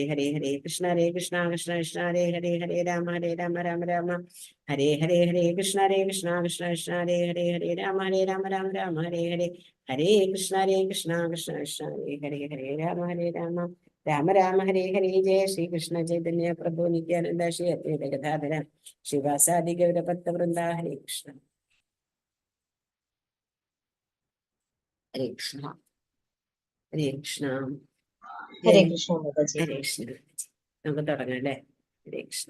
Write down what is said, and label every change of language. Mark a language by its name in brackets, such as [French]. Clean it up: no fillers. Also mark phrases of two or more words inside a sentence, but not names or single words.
[Sanskrit] ഹരേ കൃഷ്ണ കൃഷ്ണ ഹരേ ഹരേ രാമ രാമ ഹരേ ഹരേ കൃഷ്ണ കൃഷ്ണ ഹരേ ഹരേ രാമ രാമ ഹരേ ഹരേ ഹരേ കൃഷ്ണ കൃഷ്ണ ഹരേ ഹരേ രാമ രാമ ഹരേ ഹരേ ജയ ശ്രീകൃഷ്ണ ചൈതന്യ പ്രഭു നിത്യാനന്ദ ശ്രീ അദ്വൈത ഗദാധര ശിവാസാദി ഗൗരഭക്തവൃന്ദ ഹരേ കൃഷ്ണ ഹരേ കൃഷ്ണ ഹരേ കൃഷ്ണ ഹരേ കൃഷ്ണ മാതാജി. ഹരേ കൃഷ്ണ. [Malayalam] നമുക്ക് തുടങ്ങാം അല്ലേ? [Sanskrit] ഹരേ കൃഷ്ണ.